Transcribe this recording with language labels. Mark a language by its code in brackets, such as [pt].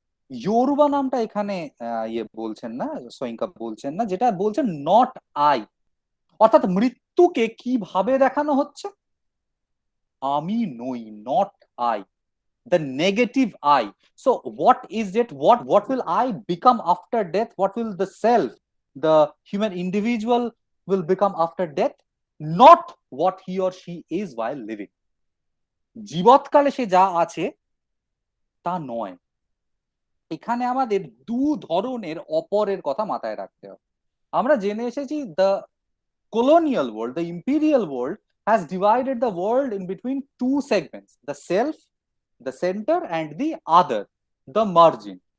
[bn] ইয়োরুবা নামটা এখানে ইয়ে বলছেন না, সোয়েঙ্কা বলছেন না, যেটা বলছেন [en] Not I. [bn] অর্থাৎ মৃত্যুকে কিভাবে দেখানো হচ্ছে? আমি নই, [en] Not I, the negative I. So what is it? What will I become after death? What will the self, the human individual will become after death? Not what he or she is while living. [bn] জীবৎকালে সে যা আছে তা নয়। এখানে আমাদের দু ধরনের অপরের কথা মাথায় রাখতে হবে। আমরা জেনে এসেছি [en] The colonial world, the imperial world has divided the world in between two segments: the self, the center, and the other, the margin.